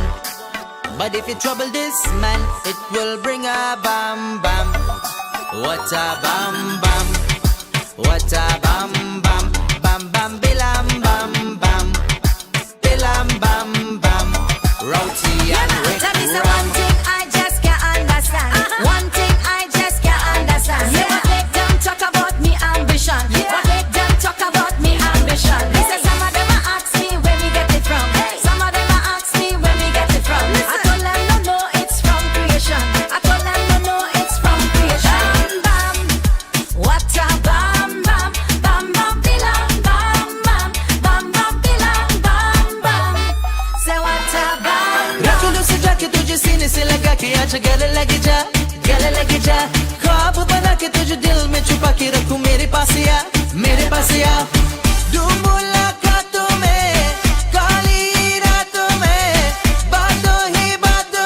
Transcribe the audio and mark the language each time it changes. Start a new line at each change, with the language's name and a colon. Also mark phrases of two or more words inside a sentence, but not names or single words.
English: But if you trouble this man, it will bring a bam bam. What a bam bam. What a bam bam. Bam bam bilam bam bam. Bilam bam bam. Rowdy and Rick. Tell me so one thing I just can't understand. One thing I just can't understand. What make them talk about me ambition? What make them talk about me ambition? They say some of them ask me where we get it from. Some of them ask me where we get it from. I told them no, no, it's from creation. I told them no, no, it's from creation. Bam, what a bam bam, bam bam bilam bam bam, bam bam bilam bam bam. Say what a bam.
Hindi: रखो लो सजा के तुझे सीने से लगा के आजा गले लगे जा, गले लगे जा. ख्वाब बना के तुझे दिल में छुपा के रखूं मेरे पास या, मेरे पास या. डूब मुलाकातों में, काली रातों में, बातों ही बातों